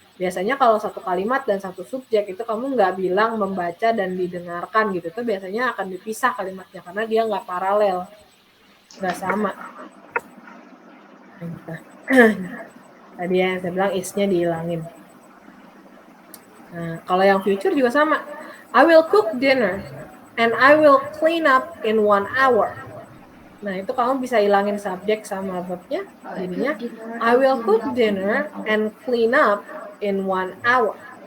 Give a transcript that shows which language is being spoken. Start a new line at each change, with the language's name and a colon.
Indonesian: Biasanya kalau satu kalimat dan satu subjek itu kamu nggak bilang membaca dan didengarkan gitu. Itu biasanya akan dipisah kalimatnya karena dia nggak paralel. Nggak sama. Tadi yang saya bilang is-nya dihilangin. Nah, kalau yang future juga sama.
English: I will cook dinner and I will clean up in 1 hour.
Indonesian: Nah, itu kamu bisa hilangin subjek sama verb-nya. Jadinya
English: I will cook dinner and clean up in 1 hour.